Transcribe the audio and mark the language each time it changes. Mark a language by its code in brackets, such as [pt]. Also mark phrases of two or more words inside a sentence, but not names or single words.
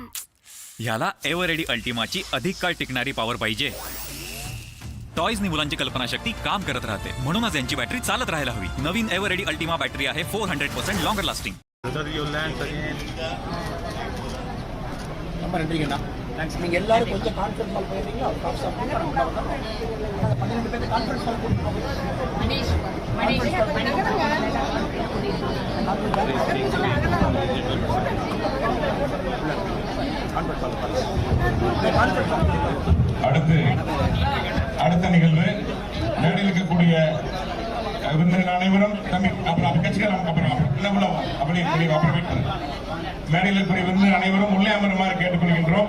[mr] ह्याला एव्हर रेडी अल्टिमाची अधिक काळ टिकणारी पॉवर पाहिजे. टॉयजनी मुलांची कल्पनाशक्ती काम करत राहते, म्हणूनच यांची बॅटरी चालत राहायला हवी. नवीन एव्हर रेडी अल्टिमा बॅटरी आहे 400% [en] longer lasting. [ta] ரொம்ப நன்றிங்கண்ணா. தேங்க்ஸ். நீங்கள் எல்லாரும் கொஞ்சம் [en] conference call [ta] பண்ணிடுறீங்களா? ஒரு காஃப் சாப்பிட்டு 12 பேர் [en] conference call [ta] கொடுத்துருக்கோம். அடுத்த நிகழ்வு மேடையில் இருக்கக்கூடிய விருந்தினர் அனைவரும் அப்புறம் கட்சிக்காரங்க அப்படி மேடையில் இருக்கக்கூடிய விருந்தினர் அனைவரும் உள்ளே அமருமாறு கேட்டுக்கொள்கின்றோம்.